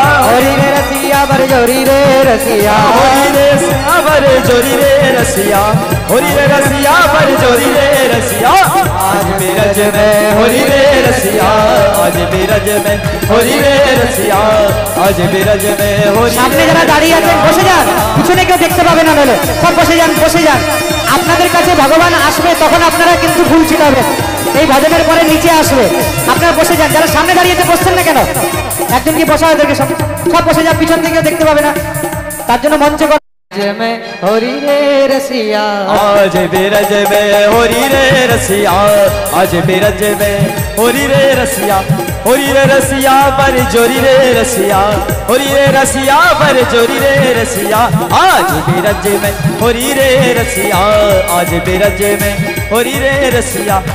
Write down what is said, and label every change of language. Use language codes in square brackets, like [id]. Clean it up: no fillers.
[hi] होरी रे रसिया सियावर जोरी रे रसिया, होरी रे सियावर जोरी रे रसिया, होरी रे रसिया बर जोरी रे रसिया। आज बिरज में होरी रे रसिया, आज बिरज में होरी रे रसिया, आज बिरज में होरी। [bn] সামনে যারা দাঁড়িয়ে আছেন বসে যান, পিছনে কেউ দেখতে পাবে না, নইলে সব বসে যান, বসে যান। আপনাদের কাছে ভগবান আসবে তখন আপনারা কিন্তু ভুল ছিটাবেন, এই ভজনের পরে নিচে আসবে, আপনারা বসে যান। যারা সামনে দাঁড়িয়েছে বসছেন না কেন, একজন কি বসা ওদেরকে সব সব বসে যান, পিছন থেকে দেখতে পাবে না, তার জন্য মঞ্চে [hi] में होरी रे रसिया, आज बिरज में होरी रे रसिया, आज बिरज में होरी रे रसिया, होरी रे रसिया पर जोरी रे रसिया, होरी रे रसिया पर जोरी रे रसिया। आज बिरज में होरी रे रसिया, आज बिरज में होरी रे रसिया।